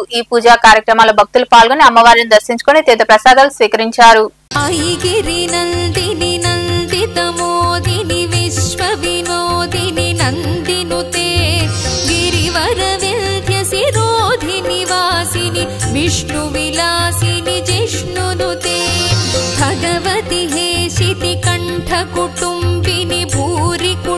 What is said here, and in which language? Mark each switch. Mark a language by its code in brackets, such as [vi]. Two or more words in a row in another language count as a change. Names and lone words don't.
[te] ఈ పూజా కార్యక్రమాల భక్తులు పాల్గొని అమ్మవారిని దర్శించుకుని తీర్థ ప్రసాదాలు స్వీకరించారు. [sa] विष्णु विलासिनि जिष्णुनुते भगवति हेशिति कंठ कुटुंबिनि भूरि